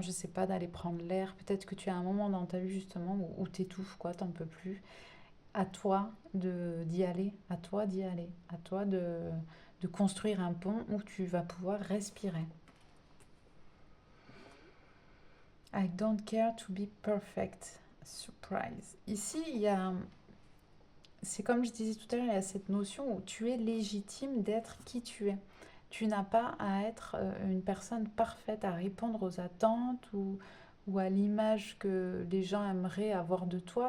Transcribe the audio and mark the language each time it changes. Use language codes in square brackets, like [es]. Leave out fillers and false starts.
[fr] Je sais pas, d'aller prendre l'air. Peut-être que tu as un moment dans ta vie justement où t'étouffes, quoi. T'en peux plus. À toi d'y aller. À toi d'y aller. À toi de construire un pont où tu vas pouvoir respirer. [en] I don't care to be perfect. [fr] Surprise. Ici, il y a, c'est comme je disais tout à l'heure, il y a cette notion où tu es légitime d'être qui tu es. Tu n'as pas à être une personne parfaite, à répondre aux attentes ou à l'image que les gens aimeraient avoir de toi.